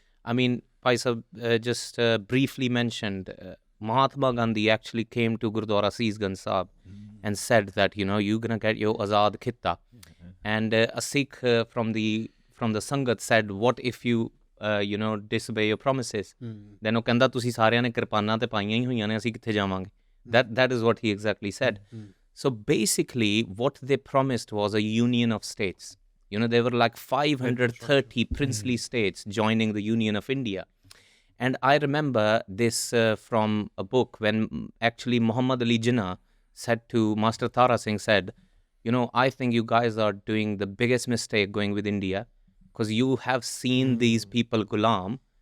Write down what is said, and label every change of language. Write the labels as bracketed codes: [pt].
[en] I mean, Bhai Sahib just briefly mentioned Mahatma Gandhi actually came to Gurdwara Seesganj Sahib and said that you're gonna get your Azad Khitta, and a Sikh from the Sangat said, what if you disobey your promises? [pa] Then ਉਹ ਕਹਿੰਦਾ ਤੁਸੀਂ ਸਾਰਿਆਂ ਨੇ ਕਿਰਪਾਨਾਂ ਤੇ ਪਾਈਆਂ ਹੀ ਹੋਈਆਂ ਨੇ, ਅਸੀਂ ਕਿੱਥੇ ਜਾਵਾਂਗੇ? [en] That is what he exactly said. So basically, what they promised was a union of states. There were like 530 princely states joining the Union of India. And I remember this from a book when actually Muhammad Ali Jinnah said to Master Tara Singh, said, I think you guys are doing the biggest mistake going with India, because you have seen these people Ghulam.